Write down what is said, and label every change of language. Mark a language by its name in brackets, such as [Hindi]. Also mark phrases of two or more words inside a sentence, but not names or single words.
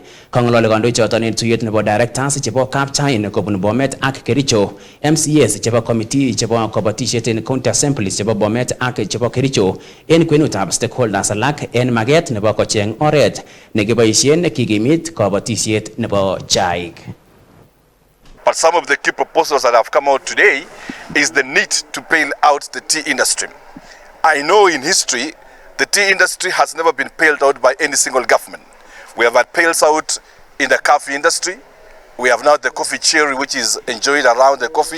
[Kalenjin] Kongolole kandoik choton en tuyet nebo directors chebo kapchain kobun Bomet ak Kericho, MCAs chebo committee chebo kabatisiet en [English] county assemblies [Kalenjin] chebo Bomet ak chebo Kericho en kwenutab stakeholders alak en maget nebo kocheng oret nekiboisien kikimit kabatisiet nebo chaik. [English] But some of the key proposals that have come out today is the need to bail out the tea industry. I know in history the tea industry has never been bailed out by any single government. We have had bails out in the coffee industry. We have now the coffee cherry, which is enjoyed around the coffee.